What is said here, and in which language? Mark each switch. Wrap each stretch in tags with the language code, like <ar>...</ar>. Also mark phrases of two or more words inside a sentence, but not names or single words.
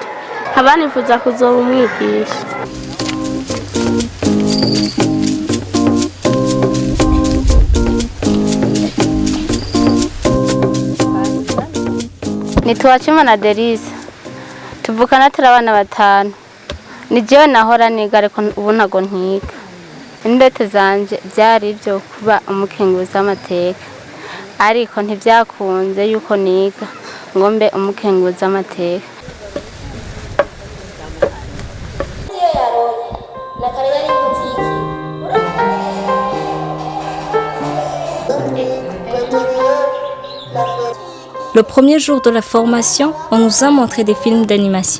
<rn>Abanifuza kuzoba umwigisha. Nitwachimana Derisa, tuvukana turi abana 5. Ni jewe nahora niga ariko ubu ntago ntiga. Indoto zanje byari byo kuba umukenguzi w'amateka. Ariko ntivyakunze yuko niga ngo mbe umukenguzi w'amateka.</rn> <fr>Le premier jour de la formation, on nous a montré des films d'animation.</fr>